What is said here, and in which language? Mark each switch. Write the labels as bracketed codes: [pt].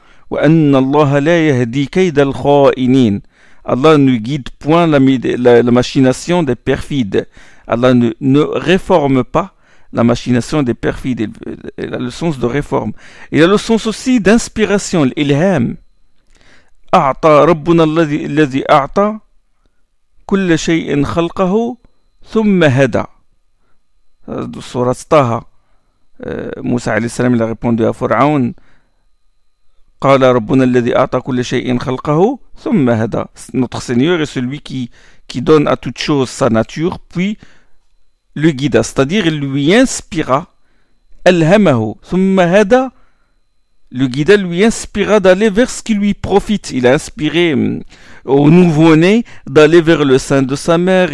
[ar] وَأَنَّ اللَّهَ لَا يَهْدِي كَيْدَ الْخَائِنِينَ. [fr] Allah ne guide point la machination des perfides. Allah ne réforme pas la machination des perfides. Il a le sens de réforme. Il a le sens aussi d'inspiration, l'ilham. [ar] أعطى ربنا الذي أعطى كل شيء خلقه ثم هدى. [fr] Surat Taha. Moussa alayhi salam, il a répondu à Pharaon. [ar] قال ربنا الذي أعطى كل شيء خلقه ثم هدى. [fr] Notre Seigneur est celui qui donne à toute chose sa nature, puis le guida, c'est-à-dire il lui inspira, alhamahu, thumma hada, le guida lui inspira d'aller vers ce qui lui profite. Il a inspiré au nouveau-né d'aller vers le sein de sa mère.